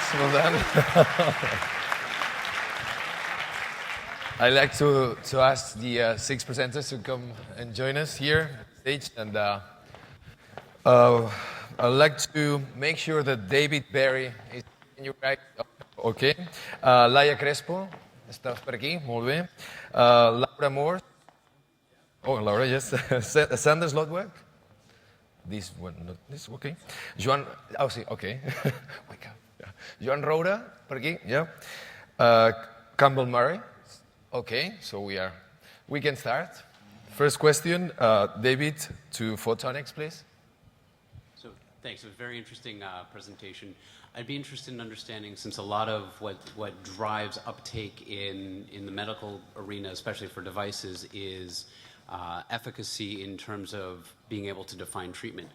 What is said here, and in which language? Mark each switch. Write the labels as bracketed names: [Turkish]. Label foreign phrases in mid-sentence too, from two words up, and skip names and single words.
[English] Well done. I'd like to ask the 6 presenters to come and join us here on stage. And I'd like to make sure that David Berry is in your right. Ok. [Catalan] Laia Crespo, estàs per aquí? Molt bé. Laura Moore. Oh, Laura, [English] yes. Sanders Lodweg. This one, not this, okay. [Catalan] Joan, oh, sí, [English] okay. Oh my God. Yeah. [Catalan] Joan Roura, per aquí, [English] yeah. Campbell Murray. Okay, so we can start. First question, David, to Photonics, please. So, thanks. It was a very interesting presentation. I'd be interested in understanding, since a lot of what drives uptake in the medical arena, especially for devices, is efficacy in terms of being able to define treatment.